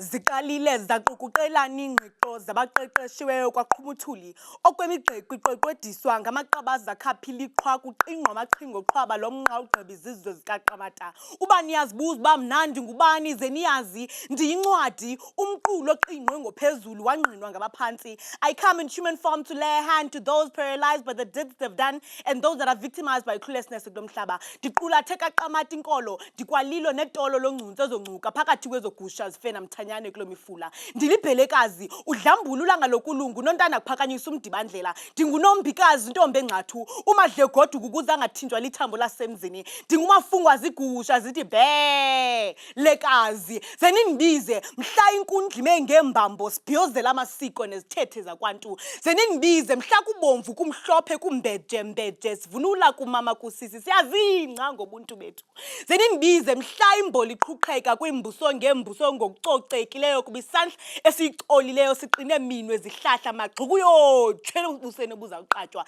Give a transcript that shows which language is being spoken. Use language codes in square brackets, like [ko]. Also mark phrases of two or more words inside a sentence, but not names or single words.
[xh] seziqalile zaqukuqelana ingqiqo zabaqeqeshiweyo kwaqhuma uthuli okwemigqeqo iqweqwediswa ngamaqabaza akhaphila iqhwa kuqingqwa amaqhingo qhwaba lomnqa ugqiba izizwe zikaQamata. Uba niyazibuza uba mnandi ngubani ze niyazi ndiyincwadi umqulo oqingqwe ngophezulu wangqinwa ngabaphansi. [en] I come in human form to lay a hand to those paralyzed by the deeds they've done and those that are victimized by cluelessness [xh] kulo mhlaba. Ndiqulathe kaQamata inkolo ndikwalilo netolo longcuntswe ezongcuka phakathi kwezogusha zifena mthanyane kulo mifula. Ndilibhelekazi udlambula ulanga lokulungu nontana kuphakanyisa umdibandlela. Ndingunombikazi intombi engxathu umadlegoduka ukuze angathinjwa lithambo lasemzini. Ndingumafungwa zigusha zithi be lekazi zenindibize mhla inkundlime ngembambo sibhiyozela amasiko nezithethe zakwantu. Zenindibize mhla kubomvu kumhlophe kumbeje sivunula kumama kusisi siyazingca ngobuntu bethu. Zenindibize mhla imboli iqhuqheka kwimbuso ngembuso ngokucocekileyo kubisandla esicolileyo siqine minwe zihlahla maxukuyo tshela ubusene buzawuqatywa.